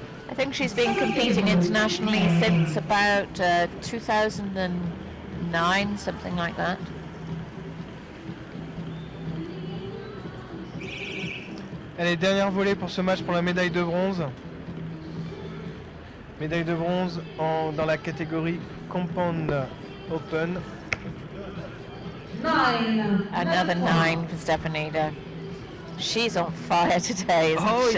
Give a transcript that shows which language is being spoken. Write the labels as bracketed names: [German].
[English] I think she's been competing internationally since about 2009, something like that. [French] Allez, dernière volée pour ce match pour la médaille de bronze. Médaille de bronze dans la catégorie Compound Open. 9. [English] Another 9 for Stepanida. She's on fire today, isn't she?